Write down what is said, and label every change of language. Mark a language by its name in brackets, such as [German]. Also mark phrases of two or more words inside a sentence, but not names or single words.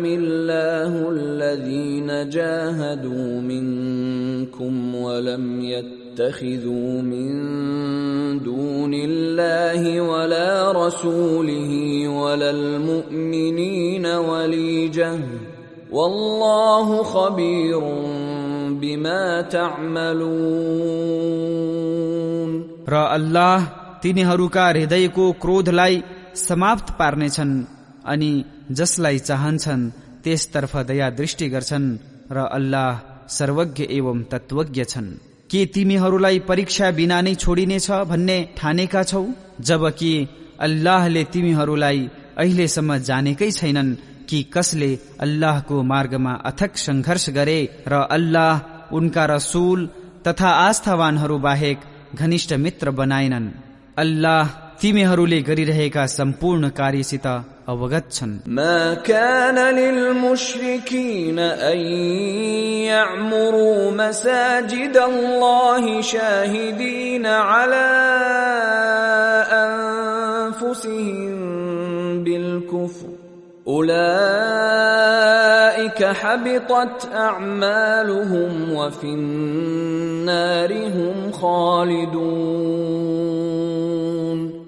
[Arabic] الله الذين جاهدوا منكم ولم يتخذوا من دون الله ولا رسوله ولا المؤمنين وليجة والله خبير بما تعملون। [Nepali] र अल्लाह तिनीहरूका हृदयको क्रोधलाई समाप्त पार्नेछन् अनि जसलाई चाहन्छन् त्यसतर्फ दया दृष्टि गर्छन् र अल्लाह सर्वज्ञ एवं तत्वज्ञ छन्। के तिमीहरूलाई परीक्षा बिना नै छोडिनेछ भन्ने ठानेका छौ, जबकि अल्लाहले तिमीहरूलाई अहिलेसम्म जानेकै छैनन् कि कसले अल्लाहको मार्गमा अथक संघर्ष गरे र अल्लाह उनका रसूल तथा आस्थावानहरू बाहेक घनिष्ठ मित्र बनाएनन्। अल्लाह तिमीहरूले गरिरहेका सम्पूर्ण कार्यसित अवगत छन्। [Arabic] ما كان للمشركين أن يعمروا مساجد الله شاهدين على أنفسهم بالكفر أولئك حبطت أعمالهم وفي النار هم خالدون.